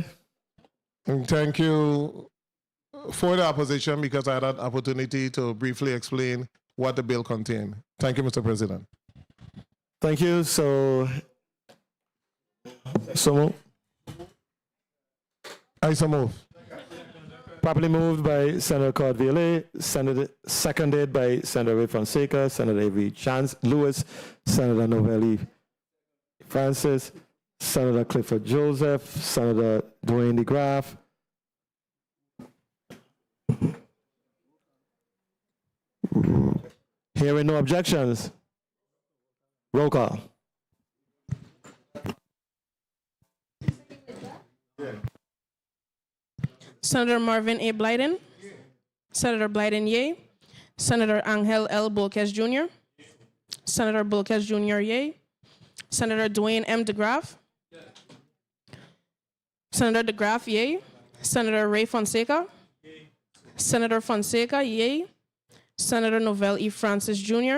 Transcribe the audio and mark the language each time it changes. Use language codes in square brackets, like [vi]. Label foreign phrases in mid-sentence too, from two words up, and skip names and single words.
[en] And thank you for the opposition, because I had an opportunity to briefly explain what the bill contained. Thank you, Mr. President. Thank you. So I so move. Properly moved by Senator Cordviele, seconded by Senator Ray Fonseca, Senator Avery Lewis, Senator Novelli Francis, Senator Clifford Joseph, Senator Dwayne DeGraff. Hearing no objections. Roll call. Senator Marvin A. Blyden. Senator Blyden, yay. Senator Angel L. Bolquez Jr. Senator Bolquez Jr., yay. Senator Dwayne M. DeGraff. Senator DeGraff, yay. Senator Ray Fonseca. Senator Fonseca, yay. Senator Novell E. Francis Jr.